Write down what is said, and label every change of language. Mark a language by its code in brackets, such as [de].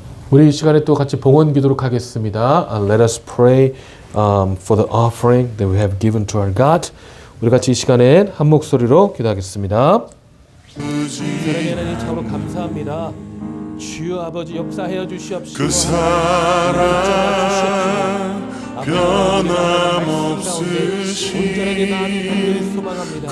[ko] 우리 이 시간에 또 같이 봉헌 기도록 하겠습니다. [en] Let us pray for the offering that we have given to our God. [ko] 우리 같이 이 시간에 한 목소리로 기도하겠습니다. 사랑의 하나님 참으로 감사합니다. 주여 아버지 역사하여 주시옵시고 그 사랑 변함없으신 온전하게 나아가는 간절히 소망합니다.